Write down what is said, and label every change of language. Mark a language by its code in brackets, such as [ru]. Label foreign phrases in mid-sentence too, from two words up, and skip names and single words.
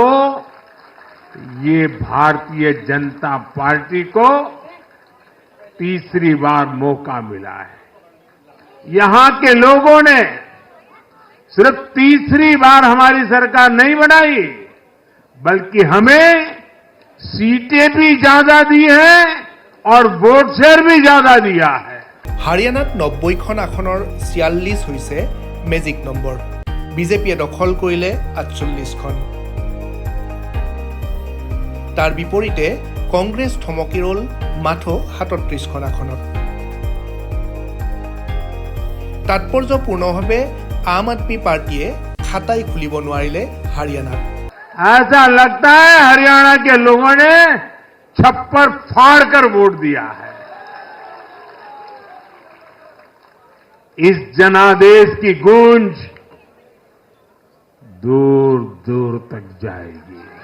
[hi] ये भारतीय जनता पार्टी को तीसरी बार मौका मिला है। यहां के लोगों ने सिर्फ तीसरी बार हमारी सरकार नहीं बनाई, बल्कि हमें सीटें भी ज्यादा दी हैं और वोट शेयर भी ज्यादा दिया है। [as] হাৰিয়ানাত 90খন আসনৰ 46 হৈছে [en] magic number. [as] বিজেপিয়ে দখল কৰিলে 48খন। তাৰ বিপৰীতে কংগ্ৰেছ থমকি ৰল মাথো 37খন আসনত। তাৎপৰ্যপূৰ্ণভাৱে আম আদমি পাৰ্টিয়ে খাতাই খুলিব নোৱাৰিলে হাৰিয়ানাত। [hi] ऐसा लगता है हरियाणा के लोगों ने छप्पर फाड़कर वोट दिया है। इस जनादेश की गूंज दूर दूर तक जाएगी।